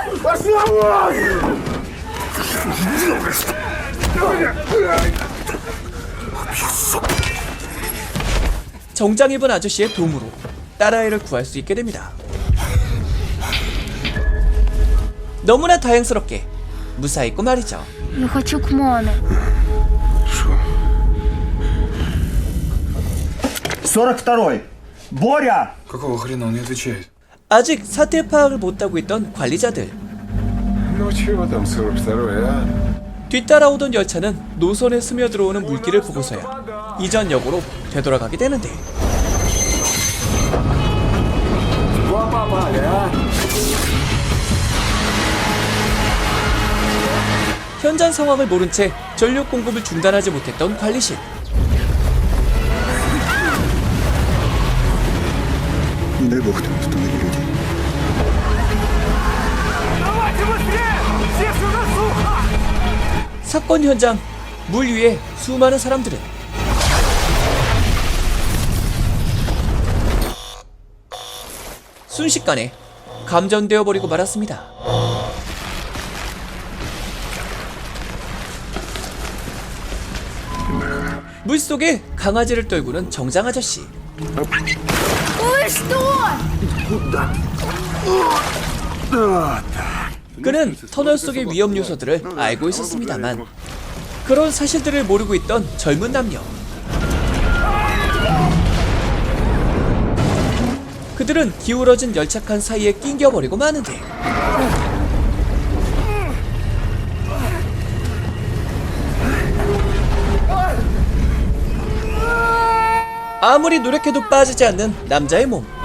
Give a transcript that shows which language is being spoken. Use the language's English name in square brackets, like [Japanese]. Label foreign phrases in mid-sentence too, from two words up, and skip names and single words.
[Korean] 정장 입은 아저씨의 도움으로 딸아이를 구할 수 있게 됩니다. 너무나 다행스럽게 무사했고 말이죠. [Russian] Я хочу к маме. 42-й! Боря! Какого хрена он не отвечает? [Korean] 아직 사태 파악을 못하고 있던 관리자들. [Russian] Ну чего там 42-й, а? [Korean] 뒤따라오던 열차는 노선에 스며들어오는 물기를 보고서야 이전 역으로 되돌아가게 되는데, 현장 상황을 모른 채 전력 공급을 중단하지 못했던 관리실. [Russian] Не дай бог там установили люди. [Korean] 사건 현장, 물 위에 수많은 사람들은 순식간에 감전되어 버리고 말았습니다. 물속에 강아지를 떨구는 정장 아저씨. [Russian] Ой, что? [Korean] 그는 터널 속의 위험 요소들을 알고 있었습니다만 그런 사실들을 모르고 있던 젊은 남녀. 그들은 기울어진 열차칸 사이에 낑겨버리고 마는데 아무리 노력해도 빠지지 않는 남자의 몸.